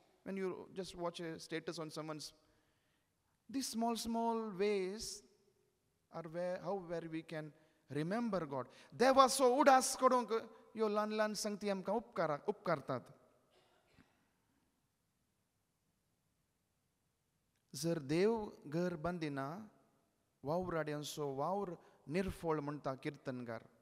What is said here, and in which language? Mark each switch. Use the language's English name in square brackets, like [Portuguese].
[English] When you just watch a status on someone's, these small ways are where we can remember God. [Goan Konkani] देवाचो उडास करूंक ह्यो ल्हान संगती आमकां उपकारतात. जर देव घर बांदिना वावराड्यांचो वावर निर्फळ म्हणटा कीर्तनकार.